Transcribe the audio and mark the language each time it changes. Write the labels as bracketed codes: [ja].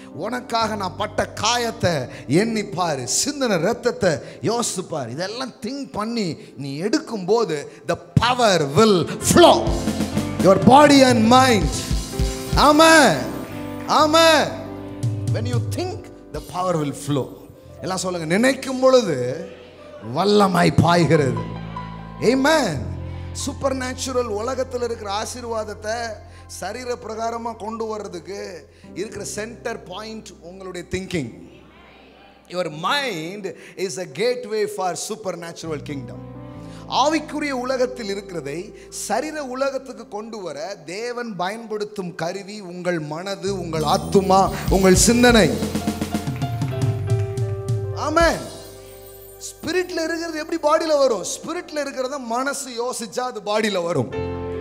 [ta] உனக்காக நான் பட்ட காயத்தை எண்ணி பாரு. சிந்தின ரத்தத்தை யோசிச்சு பாரு. இதெல்லாம் திங்க் பண்ணி நீ எடுக்கும் போது [en] the power will flow your body and mind. Amen. Amen. When you think, the power will flow. [ta] எல்லாம் சொல்லுங்க, நினைக்கும் பொழுது வல்லமாய் பாய்கிறது. Amen. சூப்பர் நேச்சுரல் உலகத்தில் இருக்கிற ஆசீர்வாதத்தை சரீர பிரகாரமாக கொண்டு வர்றதுக்கு இருக்கிற சென்டர் பாயிண்ட் உங்களுடைய thinking. [en] Your mind is a gateway for supernatural kingdom. [ta] ஆவிக்குரிய உலகத்தில் இருக்கிறதை சரீர உலகத்துக்கு கொண்டு வர தேவன் பயன்படுத்தும் கருவி உங்கள் மனது, உங்கள் ஆத்துமா, உங்கள் சிந்தனை. ஆமென். ஸ்பிரிட்ல இருக்கிறது எப்படி பாடியில வரும்? ஸ்பிரிட்ல இருக்கிறத மனசு யோசிச்சா அது பாடியில வரும்.